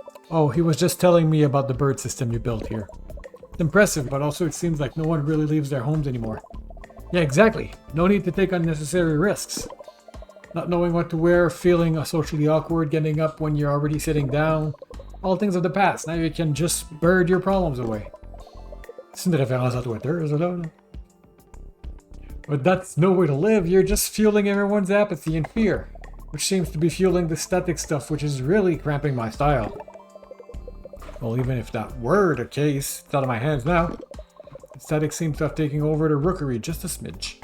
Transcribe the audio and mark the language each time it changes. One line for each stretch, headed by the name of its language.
English: Oh, he was just telling me about the bird system you built here. It's impressive, but also it seems like no one really leaves their homes anymore. Yeah, exactly. No need to take unnecessary risks. Not knowing what to wear, feeling socially awkward, getting up when you're already sitting down. All things of the past. Now you can just bird your problems away.
French: C'est une référence à Twitter, ça là.
English: But that's no way to live. You're just fueling everyone's apathy and fear. Which seems to be fueling the static stuff, which is really cramping my style. Well, even if that were the case, it's out of my hands now. The static seems to have taken over the rookery just a smidge.